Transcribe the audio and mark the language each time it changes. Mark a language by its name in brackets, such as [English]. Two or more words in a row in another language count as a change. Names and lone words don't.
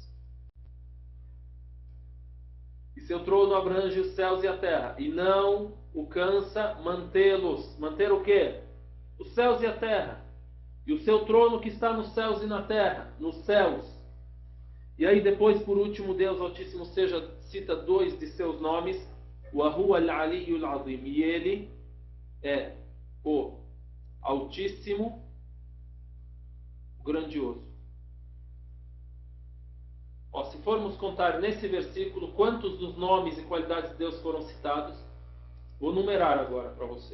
[Portuguese] E seu trono abrange os céus e a terra, e não o cansa mantê-los. Manter o quê? Os céus e a terra. E o seu trono que está nos céus e na terra, nos céus. E aí depois, por último, Deus Altíssimo seja, cita dois de seus nomes: [Arabic] وَهُوَ الْعَلِيُّ الْعَظِيمُ. [Portuguese] E ele é o Altíssimo, grandioso. Se formos contar nesse versículo quantos dos nomes e qualidades de Deus foram citados, vou numerar agora para você.